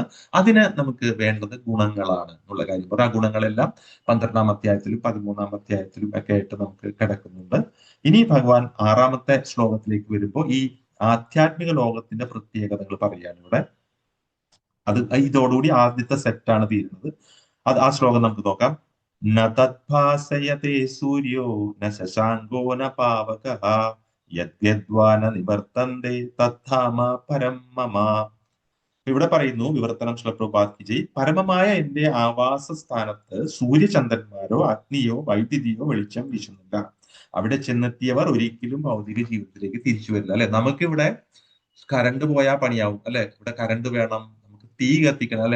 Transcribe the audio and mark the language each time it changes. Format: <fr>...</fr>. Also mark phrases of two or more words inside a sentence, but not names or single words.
<ml>അതിന് നമുക്ക് വേണ്ടത് ഗുണങ്ങളാണ് എന്നുള്ള കാര്യം. ആ ഗുണങ്ങളെല്ലാം 12-ാം അധ്യായത്തിലും 13-ാം അധ്യായത്തിലും ഒക്കെ ആയിട്ട് നമുക്ക് കിടക്കുന്നുണ്ട്. ഇനി ഭഗവാൻ 6-ാമത്തെ ശ്ലോകത്തിലേക്ക് വരുമ്പോൾ ഈ ആധ്യാത്മിക ലോകത്തിന്റെ പ്രത്യേകതകൾ പറയാണ് ഇവിടെ. ഇതോടുകൂടി ആദ്യത്തെ സെറ്റാണ് തീരുന്നത്. ആ ശ്ലോകം നമുക്ക് നോക്കാം.</ml> <sa>ന തദ്ഭാസയതേ സൂര്യോ ന ശശാങ്കോ ന പാവകഃ യദ്യദ്വാന നിവർത്തന്തേ തദ്ധാമ പരം മമ.</sa> <ml>ഇവിടെ പറയുന്നു, വിവർത്തനം ശ്രീപ്രഭുപാദ് ജി, പരമമായ എന്റെ ആവാസ സ്ഥാനത്ത് സൂര്യചന്ദ്രന്മാരോ അഗ്നിയോ വൈദ്യുതിയോ വെളിച്ചം വീശുന്നില്ല. അവിടെ ചെന്നെത്തിയവർ ഒരിക്കലും ഭൗതിക ജീവിതത്തിലേക്ക് തിരിച്ചു വരില്ല, അല്ലെ? നമുക്കിവിടെ കറണ്ട് പോയാൽ പണിയാവും, അല്ലെ? ഇവിടെ കറണ്ട് വേണം, നമുക്ക് തീ കത്തിക്കണം, അല്ലെ?</ml>